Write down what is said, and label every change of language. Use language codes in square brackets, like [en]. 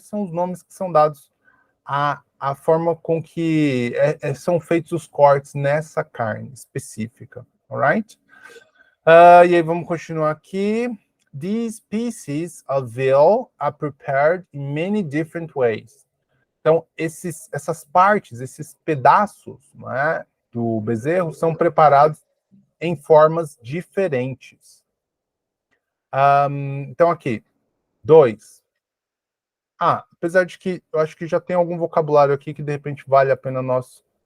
[pt] São os nomes que são dados a forma com que são feitos os cortes nessa carne específica, alright? E aí vamos continuar aqui. [en] These pieces of veal are prepared in many different ways. [pt] Então, essas partes, esses pedaços, não é, do bezerro são preparados em formas diferentes. Então, aqui, 2. Apesar de que eu acho que já tem algum vocabulário aqui que de repente vale a pena nós